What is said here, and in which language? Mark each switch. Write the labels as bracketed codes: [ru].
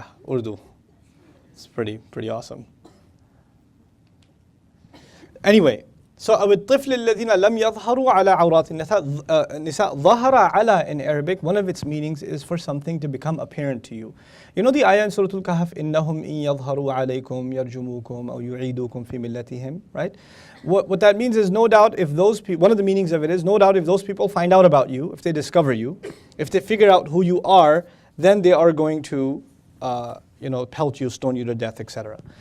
[en] Urdu. It's pretty awesome. Anyway, So [ar] أو الطفل الذين لم يظهروا على عورات النساء ظهر على [en] in Arabic, one of its meanings is for something to become apparent to you. You know the ayah in Surah Al-Kahf, [ar] إنهم إن يظهروا عليكم يرجموكم أو يعيدوكم في ملتهم, [en] right? What that means is no doubt if those people, one of the meanings of it is no doubt if those people find out about you, if they discover you, if they figure out who you are, then they are going to pelt you, stone you to death, etc.